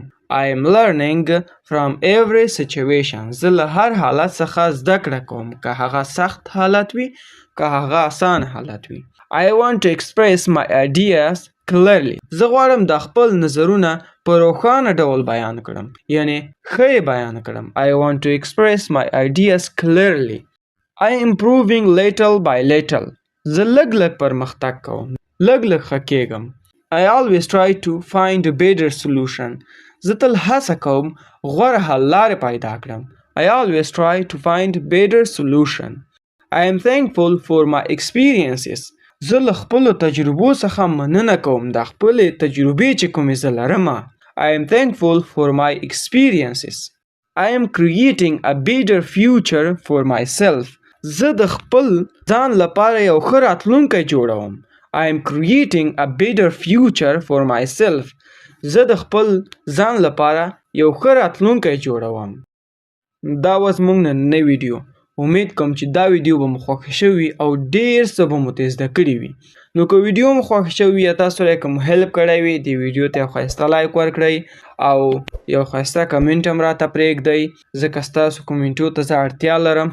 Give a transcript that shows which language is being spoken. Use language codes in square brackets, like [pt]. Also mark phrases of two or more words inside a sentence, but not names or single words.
[en] I am learning from every situation. [ps] زه له هر حالت څخه زده کړه کوم، که هغه سخت حالت وي، که هغه آسان حالت وي. [en] I want to express my ideas clearly. [ps] زه غواړم د خپل نظرونه په روښانه ډول بیان کړم، یعنی ښه بیان کړم. [en] I want to express my ideas clearly. I am improving little by little. [ps] زه لږ لږ پرمختګ کوم، لږ لږ ښه کېږم. [en] I always try to find a better solution. [ps] زه تل هڅه کوم غوره حل لارې پیدا کړم. [en] I always try to find better solution. I am thankful for my experiences. [ps] زه له خپلو تجربو څخه مننه کوم، د خپلې تجربې چې کومې زه لرمه. [en] I am thankful for my experiences. I am creating a better future for myself. [ps] زه د خپل ځان لپاره یو ښه راتلونکی جوړوم. [en] I am creating a better future for myself. [ps] زه د خپل ځان لپاره یو ښه راتلونکی جوړوم. دا و زموږ نننی ویډیو. امید کوم چې دا ویډیو به مو خوښ شوي او ډیر څه به مو ترې زده کړي وي. نو که ویډیو مو خوښ شوي یا تاسو سره کوم هیلپ کړی وي، دې ویډیو ته یو ښایسته لایک ورکړئ او یو ښایسته کمنټ هم راته پرېږدئ، ځکه ستاسو کمنټو ته زه اړتیا لرم.